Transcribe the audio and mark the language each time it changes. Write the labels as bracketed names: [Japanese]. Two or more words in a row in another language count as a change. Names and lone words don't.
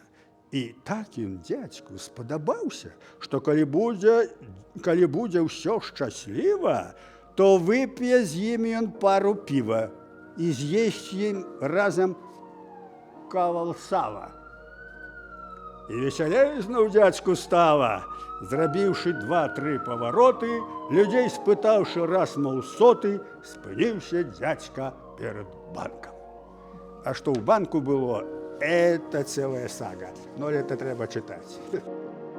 [Belarusian] І так ён дзядзьку спадабаўся, што калі будзе ўсё шчасліва, то вып'е з ім ён пару піва і з'есць ім разам кавал сала. І весялей зноў дзядзьку стала. Зрабіўшы 2-3 павароты, людзей спытаўшы раз мол соты, спыніўся дзядзька перад банкам. А што ў банку было, [Russian] это целая сага. Но это [Belarusian] трэба чытаць.